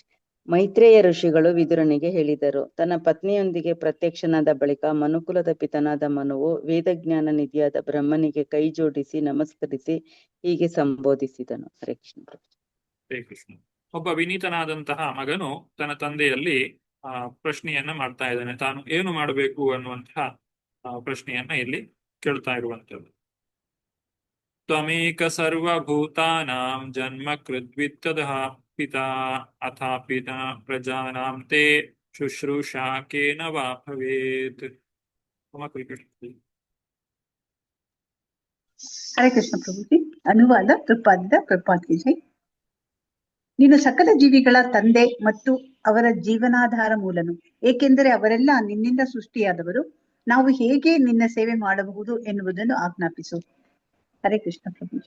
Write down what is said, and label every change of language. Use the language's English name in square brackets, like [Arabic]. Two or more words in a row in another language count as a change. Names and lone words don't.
[Kannada] ಮೈತ್ರೇಯ ಋಷಿಗಳು ವಿದುರನಿಗೆ ಹೇಳಿದರು, ತನ್ನ ಪತ್ನಿಯೊಂದಿಗೆ ಪ್ರತ್ಯಕ್ಷನಾದ ಬಳಿಕ ಮನುಕುಲದ ಪಿತನಾದ ಮನುವು ವೇದಜ್ಞಾನ ನಿಧಿಯಾದ ಬ್ರಹ್ಮನಿಗೆ ಕೈ ಜೋಡಿಸಿ ನಮಸ್ಕರಿಸಿ ಹೀಗೆ ಸಂಬೋಧಿಸಿದನು. [Sanskrit] ಹರೇ ಕೃಷ್ಣ ಪ್ರಭುಜಿ. ಹರೇ ಕೃಷ್ಣ. [Kannada] ಒಬ್ಬ ವಿನೀತನಾದಂತಹ ಮಗನು ತನ್ನ ತಂದೆಯಲ್ಲಿ ಪ್ರಶ್ನೆಯನ್ನ ಮಾಡ್ತಾ ಇದ್ದಾನೆ. ತಾನು ಏನು ಮಾಡಬೇಕು ಅನ್ನುವಂತಹ ಪ್ರಶ್ನೆಯನ್ನ ಇಲ್ಲಿ ಕೇಳ್ತಾ ಇರುವಂತದ್ದು. [Sanskrit] ತ್ವಮೇಕ ಸರ್ವಭೂತಾನಾಂ ಜನ್ಮ ಕೃದ್ವಿತ್ತದಃ ಪಿತಾ ಅಥಾಪಿತ ಪ್ರಜಾನಾಂ ತೇ ಶುಶ್ರೂಷಾ ಕೇನ ವಾ ಭವೇತ್. ಹರೇ ಕೃಷ್ಣ ಪ್ರಭುಜಿ. [Hindi] अनुवाद प्रभुपाद की जय. [Kannada] ನೀನು ಸಕಲ ಜೀವಿಗಳ ತಂದೆ ಮತ್ತು ಅವರ ಜೀವನಾಧಾರ ಮೂಲನು, ಏಕೆಂದರೆ ಅವರೆಲ್ಲ ನಿನ್ನಿಂದ ಸೃಷ್ಟಿಯಾದವರು. ನಾವು ಹೇಗೆ ನಿನ್ನ ಸೇವೆ ಮಾಡಬಹುದು ಎನ್ನುವುದನ್ನು ಆಜ್ಞಾಪಿಸು. [Sanskrit] ಹರೇ ಕೃಷ್ಣ ಪ್ರಭುಜಿ.